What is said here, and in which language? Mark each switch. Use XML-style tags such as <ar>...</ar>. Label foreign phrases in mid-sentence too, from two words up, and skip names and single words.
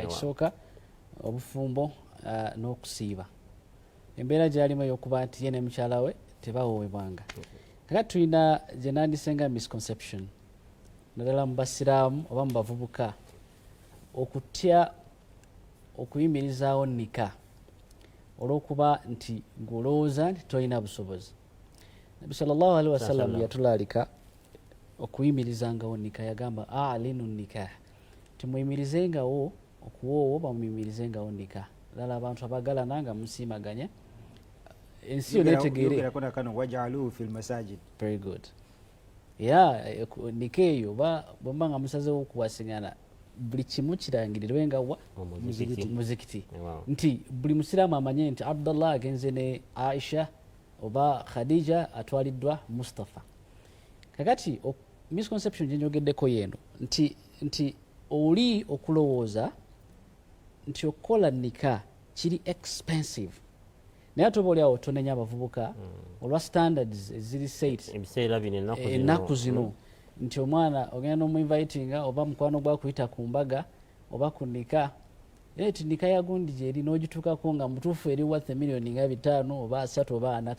<lg>Ekisooka obufumbo n'okusiiba, embeera gy'alimu ey'okuba nti ye ne mukyala we tebawoowebwanga. Kakati tulina gye nandisenga misconception naddala mu basiraamu oba mu bavubuka okutya okuyimirizaawo nika olw'okuba nti ng'olowooza nti tolina busobozi. Nabi</lg> <ar>صلى الله عليه وسلم</ar> <lg>yatulaalika okuyimirizangawo nika. Yagamba</lg> <ar>أعلنوا النكاح,</ar> <lg>timuyimirizengawo okuwoowo bamuyimirizengawo nika. Ddala abantu abagalana nga musiimaganya ensi yo netegeere.</lg> <en>Very good.</en> <lg>Nika eyo bwemba nga musazewo okuwasingana buli kimu kirangirirwenga wa muzikiti. Nti buli musiraamu amanye nti Abdullah agenze ne Aisha oba Khadija atwaliddwa Mustafa. Kakati misconception gyenjogeddeko yeno nti oli okulowooza nti okukola nika kiri expensive, naye ate oba oliawo tonenya abavubuka olwa standards eziri set ennaku zino nti omwana ogenda n'omuinvitinga oba mukwano gwakuyita ku mbaga oba ku nika, ti nika yagundi gyeri n'ogituukako nga mutuufu eri wathe miliyoni nga 5 oba 3 oba 4.</lg>